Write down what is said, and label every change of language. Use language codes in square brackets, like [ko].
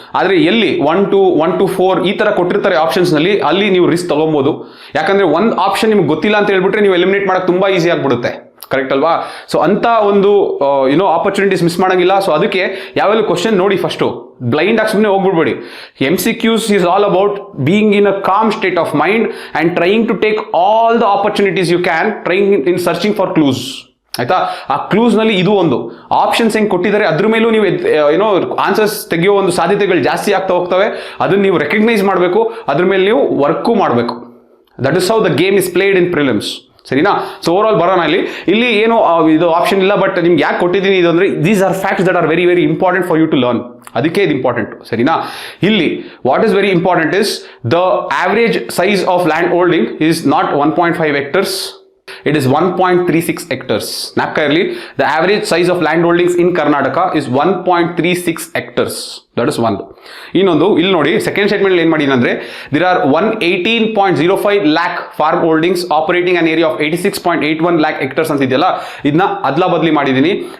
[kn] ಆದ್ರೆ ಎಲ್ಲಿ 1, 2, 1, 2, 4 ಈ ತರ ಕೊಟ್ಟಿರ್ತಾರೆ ಆಪ್ಷನ್ಸ್ ನಲ್ಲಿ, ಅಲ್ಲಿ ನೀವು ರಿಸ್ಕ್ ತಗೊಬಹುದು. ಯಾಕಂದ್ರೆ ಒಂದು ಆಪ್ಷನ್ ನಿಮ್ಗೆ ಗೊತ್ತಿಲ್ಲ ಅಂತ ಹೇಳ್ಬಿಟ್ರೆ ನೀವು ಎಲಿಮಿನೇಟ್ ಮಾಡಕ್ ತುಂಬಾ ಈಸಿ ಆಗ್ಬಿಡುತ್ತೆ. ಕರೆಕ್ಟ್ ಅಲ್ವಾ? ಸೊ ಅಂತ ಒಂದು ಆಪರ್ಚುನಿಟೀಸ್ ಮಿಸ್ ಮಾಡಂಗಿಲ್ಲ. ಸೊ ಅದಕ್ಕೆ ಯಾವೆಲ್ಲ ಕ್ವಶನ್ ನೋಡಿ ಫಸ್ಟ್, ಬ್ಲೈಂಡ್ ಆಗಿ ಸುಮ್ಮನೆ ಹೋಗ್ಬಿಡ್ಬೇಡಿ. [en] MCQs is all about being in a calm state of mind and trying to take all the opportunities you can, trying in searching for clues. [kn] ಆಯ್ತಾ? ಆ clues ನಲ್ಲಿ ಇದು ಒಂದು ಆಪ್ಷನ್ಸ್ ಹೆಂಗ್ ಕೊಟ್ಟಿದ್ದಾರೆ ಅದ್ರ ಮೇಲೂ ನೀವು ಆನ್ಸರ್ಸ್ ತೆಗೆಯೋ ಒಂದು ಸಾಧ್ಯತೆಗಳು ಜಾಸ್ತಿ ಆಗ್ತಾ ಹೋಗ್ತವೆ. ಅದನ್ನ ನೀವು ರೆಕಗ್ನೈಸ್ ಮಾಡಬೇಕು, ಅದ್ರ ಮೇಲೆ ನೀವು ವರ್ಕು ಮಾಡಬೇಕು. [en] That is how the game is played in prelims. [kn] ಸರಿನಾ? ಸೊ ಓವರ್ ಆಲ್ ಬರೋಣ. ಇಲ್ಲಿ ಏನು ಇದು ಆಪ್ಷನ್ ಇಲ್ಲ, ಬಟ್ ನಿಮ್ಗೆ ಯಾಕೆ ಕೊಟ್ಟಿದ್ದೀನಿ ಇದು ಅಂದ್ರೆ [en] These are facts that are very very important for you to learn. [kn] ಅದಕ್ಕೆ ಇದು ಇಂಪಾರ್ಟೆಂಟ್. ಸರಿನಾ? [en] ಇಲ್ಲಿ what is very important is the average size of land holding is not 1.5 hectares. It is 1.36 hectares. [kn] ಜ್ಞಾಪಕ ಇರಲಿ, [en] the average size of land holdings in Karnataka is 1.36 hectares. That is one. [kn] ಇನ್ನೊಂದು ಇಲ್ಲಿ ನೋಡಿ, second statement ಏನ್ ಮಾಡಿಲ್ಲ ಅಂದ್ರೆ, [en] there are 118.05 lakh farm holdings operating an area of 86.81 lakh hectares [kn] ಅಂತ ಇದೆಯಲ್ಲ, ಇದನ್ನ ಅದ್ಲಾ ಬದ್ಲಿ ಮಾಡಿದೀನಿ.